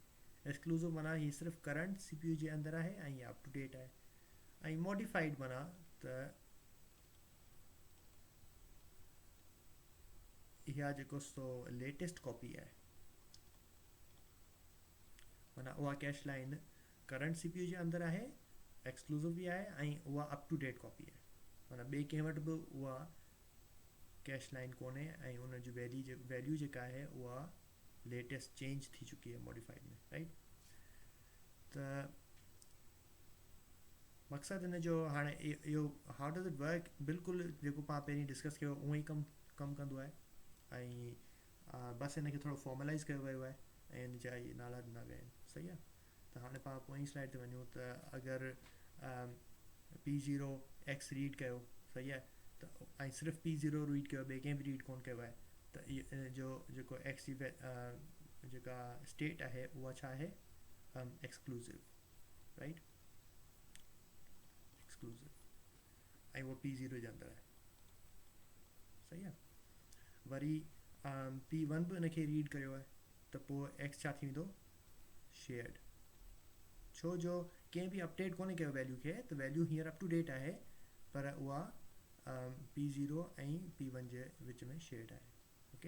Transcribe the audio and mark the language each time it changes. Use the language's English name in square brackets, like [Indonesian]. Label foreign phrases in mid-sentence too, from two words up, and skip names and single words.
[Sindhi] एक्सक्लूसिव माना हीअ सिर्फ़ु [English] current CPU [Sindhi] जे अंदरि आहे ऐं हीअ [English] up to date [Sindhi] आहे। ऐं मॉडिफाइड माना त इहा जेको सो [English] latest copy [Sindhi] आहे, माना उहा [English] cache line current CPU [Sindhi] जे अंदरि आहे, एक्सक्लूसिव बि आहे, ऐं उहा [English] up to date copy [Sindhi] आहे, माना ॿिए कंहिं वटि बि उहा [English] cache line [Sindhi] कोन्हे, ऐं उनजी वैल्यू जेका आहे उहा [English] latest change [Sindhi] थी चुकी आहे मॉडिफाइड में। राइट, त मक़सदु हिन जो हाणे इहो [English] how does it work, [Sindhi] बिल्कुलु जेको पाण पहिरीं डिस्कस कयो उहो ई कमु कंदो आहे। ऐं बसि हिनखे थोरो फॉर्मलाइज़ कयो वियो आहे ऐं हिन जा इहे नाला ॾिना विया आहिनि। सही आहे। त हाणे पाण पोइ स्लाइड ते वञूं त अगरि P0X रीड कयो, सही आहे, त ऐं सिर्फ़ु P0 रीड कयो, ॿिए कंहिं बि रीड कोन कयो आहे, त इन जो जेको X जी जेका स्टेट आहे उहा छा आहे? [English] Exclusive. Right, exclusive. [Sindhi] ऐं उहो P0 जे अंदरि आहे, सही आहे। वरी P1 बि उनखे रीड करियो आहे, त पोइ x छा थी वेंदो, शेयर्ड। छो जो कंहिं बि अपडेट कोन्हे कयो वैल्यू खे, त वैल्यू हींअर [English] up to date [Sindhi] आहे, पर उहा P0 ऐं P1 जे विच में शेयर्ड आहे, ओके।